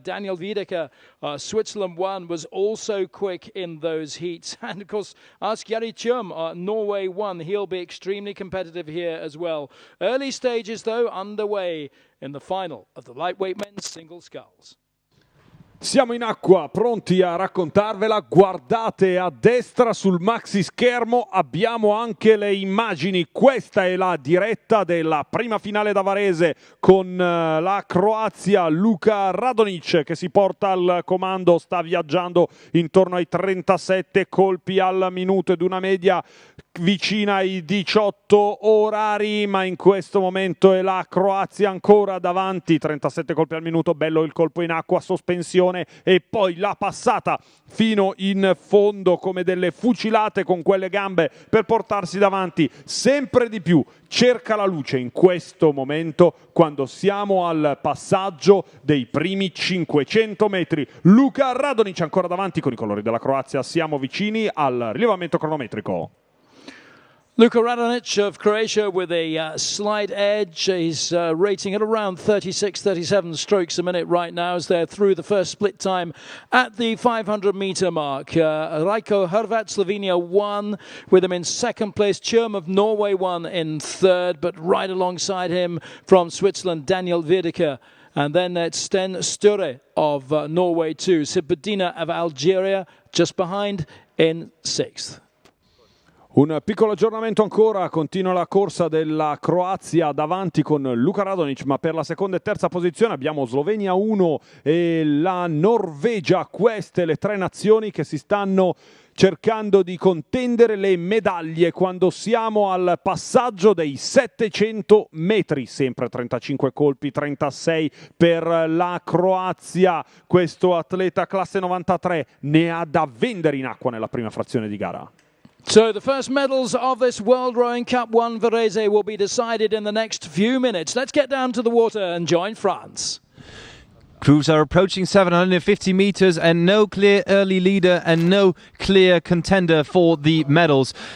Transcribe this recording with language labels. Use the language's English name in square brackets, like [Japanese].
[English] Daniel Wiedeke, Switzerland 1, was also quick in those heats. And of course, Asgyari Tjom, Norway 1. He'll be extremely competitive here as well. Early stages, though, underway in the final of the lightweight men's single sculls. [Italian] Siamo in acqua, pronti a raccontarvela. Guardate a destra sul maxi schermo, abbiamo anche le immagini. Questa è la diretta della prima finale da Varese con la Croazia, Luka Radonic che si porta al comando, sta viaggiando intorno ai 37 colpi al minuto ed una media vicina ai 18 orari, ma in questo momento è la Croazia ancora davanti, 37 colpi al minuto. Bello il colpo in acqua, sospensione e poi la passata fino in fondo come delle fucilate con quelle gambe per portarsi davanti sempre di più. Cerca la luce in questo momento quando siamo al passaggio dei primi 500 metri. Luka Radonic ancora davanti con i colori della Croazia. Siamo vicini al rilevamento cronometrico. [English] Luka Radonic of Croatia with a slight edge. He's rating at around 36-37 strokes a minute right now as they're through the first split time at the 500-meter mark. Rajko Hrvat, Slovenia 1, with him in second place. Tjom of Norway 1 in third, but right alongside him from Switzerland, Daniel Wiedeke. And then it's Sten Sture of Norway 2. Sid Budina of Algeria just behind in sixth. [Italian] Un piccolo aggiornamento ancora, continua la corsa della Croazia davanti con Luka Radonic, ma per la seconda e terza posizione abbiamo Slovenia 1 e la Norvegia. Queste le tre nazioni che si stanno cercando di contendere le medaglie quando siamo al passaggio dei 700 metri, sempre 35 colpi, 36 per la Croazia. Questo atleta classe 93 ne ha da vendere in acqua nella prima frazione di gara. [English] So the first medals of this World Rowing Cup 1 Varese will be decided in the next few minutes. Let's get down to the water and join France. Crews are approaching 750 meters and no clear early leader and no clear contender for the medals.